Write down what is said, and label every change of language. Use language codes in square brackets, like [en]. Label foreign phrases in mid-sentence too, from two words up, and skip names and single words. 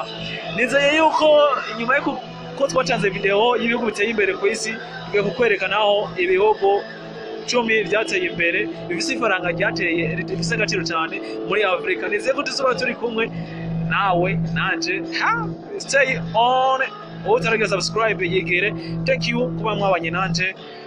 [rn] Nizeye yuko inyuma yo ko twatanze video y'ibihugu biteye imbere ku isi, tugiye kukwerekana aho ibihugu 10 byateye imbere bifise ifaranga ryateye rifise agaciro cyane muri Afrika. Nizeye ko tuzoba turi kumwe nawe nanje. [en] Stay on, [rn] utarageza subscribe yegere. [en] Thank you [rn] kuba mwabanye nanje.